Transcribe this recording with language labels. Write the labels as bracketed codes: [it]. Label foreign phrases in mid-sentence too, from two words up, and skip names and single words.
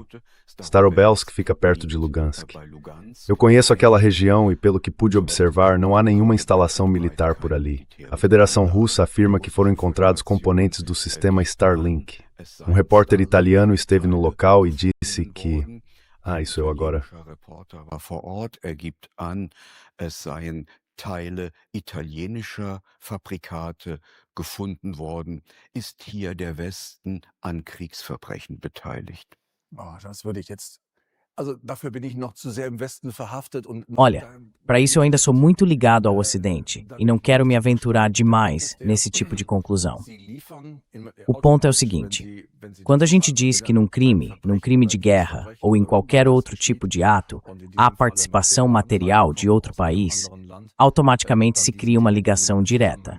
[pt] Starobelsk fica perto de Lugansk. Eu conheço aquela região e, pelo que pude observar, não há nenhuma instalação militar por ali. A Federação Russa afirma que foram encontrados componentes do sistema Starlink. Um repórter italiano esteve no local e disse que... isso eu agora... [de] Teile italienischer Fabrikate gefunden worden, ist hier der Westen an Kriegsverbrechen beteiligt. Das würde ich jetzt... dafür bin ich noch zu sehr im Westen verhaftet und... [pt] Olha, para isso eu ainda sou muito ligado ao Ocidente e não quero me aventurar demais nesse tipo de conclusão. O ponto é o seguinte: quando a gente diz que num crime de guerra ou em qualquer outro tipo de ato, há participação material de outro país, automaticamente se cria uma ligação direta.